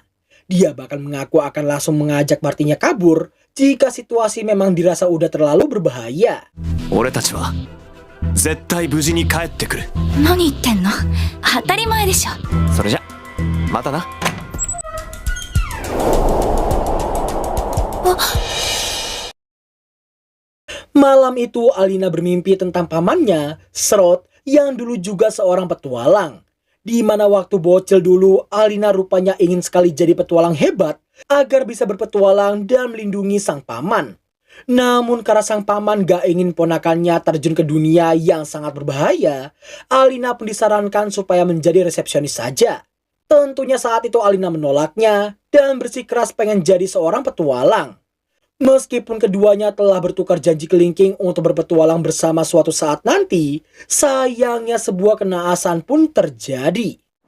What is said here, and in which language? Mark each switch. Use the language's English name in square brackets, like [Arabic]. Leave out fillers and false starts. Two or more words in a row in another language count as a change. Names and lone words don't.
[Indonesian] Dia bahkan mengaku akan langsung mengajak partinya kabur jika situasi memang dirasa udah terlalu berbahaya. [Japanese] 俺たちは絶対無事に帰ってくる。何言ってんの？当たり前でしょ。それじゃまたな。あ、 [Indonesian] Malam itu Alina bermimpi tentang pamannya, Sroth, yang dulu juga seorang petualang. Di mana waktu bocil dulu, Alina rupanya ingin sekali jadi petualang hebat agar bisa berpetualang dan melindungi sang paman. Namun karena sang paman gak ingin ponakannya terjun ke dunia yang sangat berbahaya, Alina pun disarankan supaya menjadi resepsionis saja. Tentunya saat itu Alina menolaknya dan bersikeras pengen jadi seorang petualang. Meskipun keduanya telah bertukar janji kelingking untuk berpetualang bersama suatu saat nanti, sayangnya sebuah kenaasan pun terjadi.